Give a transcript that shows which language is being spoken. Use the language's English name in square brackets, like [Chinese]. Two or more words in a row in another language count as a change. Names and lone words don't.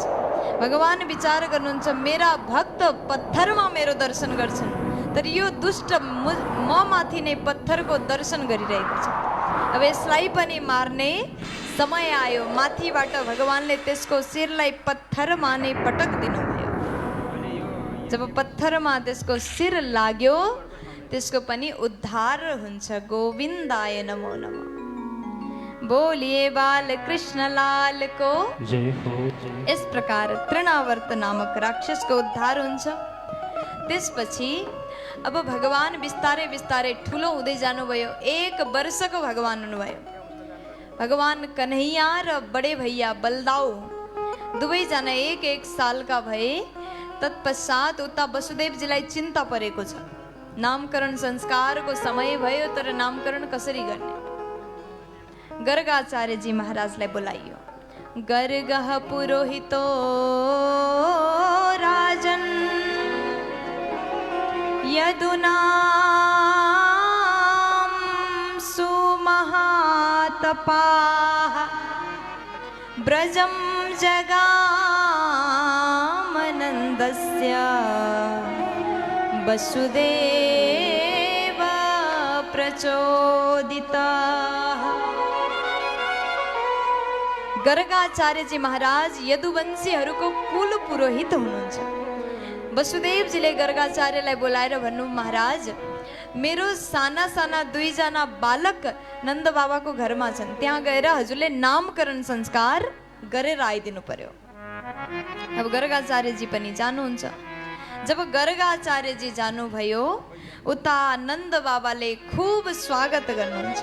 [Nepali] भगवान विचार गर्नुहुन्छ, मेरा भक्त पत्थरमा मेरो दर्शन गर्छन्, तर यो दुष्ट म माथि नै पत्थरको दर्शन गरिरहेको छ। अब यसलाई पनि मार्ने समय आयो। माथिबाट भगवानले त्यसको शिरलाई पत्थरमा नै पटक दिनुभयो। जब पत्थरमा त्यसको शिर लाग्यो, त्यसको पनि उद्धार हुन्छ। [Sanskrit] गोविन्दाय नमो नमः। [Hindi] बोलिए बाल कृष्ण लाल को जय हो। इस प्रकार तृणावर्त नामक राक्षस को उद्धार हुन्छ। [Nepali] त्यसपछि अब भगवान बिस्तारै बिस्तारै ठुलो हुँदै जानुभयो। 1 वर्षको भगवान हुनुभयो। भगवान कन्हैया र [Hindi] बडे भैया [Nepali] बलदाऊ दुवैजना 1-1 सालका भए। तत्पश्चात उता वसुदेवजीलाई चिन्ता परेको छ। नामकरण संस्कारको समय भयो, तर नामकरण कसरी गर्ने? गर्गाचार्यजी महाराजलाई बोलाइयो। [Sanskrit] गर्गः पुरोहितो राजन यदुनां सुमहातपाः ब्रजं जगामनन्दस्य वसुदेव प्रचोदितः। [Nepali] गर्गाचार्यजी महाराज यदुवंशीहरूको कुल पुरोहित हुनुहुन्छ। वसुदेवजीले गर्गाचार्यलाई बोलाएर भन्नु, महाराज मेरो साना साना 2 जना बालक नन्द बाबाको घरमा छन्, त्यहाँ गएर हजुरले नामकरण संस्कार गरेर आइदिनु पर्यो। अब गर्गाचार्यजी पनि जानुहुन्छ। जब गर्गाचार्यजी जानुभयो, उता नन्द बाबाले खूब स्वागत गर्नुहुन्छ।